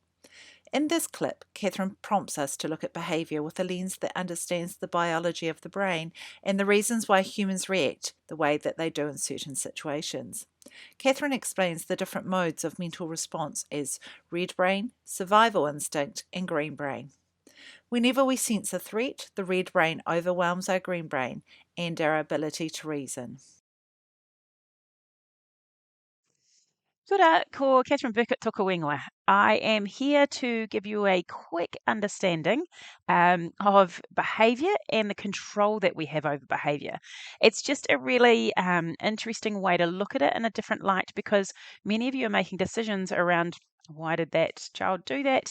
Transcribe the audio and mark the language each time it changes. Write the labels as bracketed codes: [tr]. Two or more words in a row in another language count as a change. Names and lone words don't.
[en] In this clip, Catherine prompts us to look at behaviour with a lens that understands the biology of the brain and the reasons why humans react the way that they do in certain situations. Catherine explains the different modes of mental response as red brain, survival instinct, and green brain. Whenever we sense a threat, the red brain overwhelms our green brain and our ability to reason. [mi] Kia ora, ko Catherine Burkett toka wengwa. [en] I am here to give you a quick understanding of behaviour and the control that we have over behaviour. It's just a really interesting way to look at it in a different light, because many of you are making decisions around why did that child do that?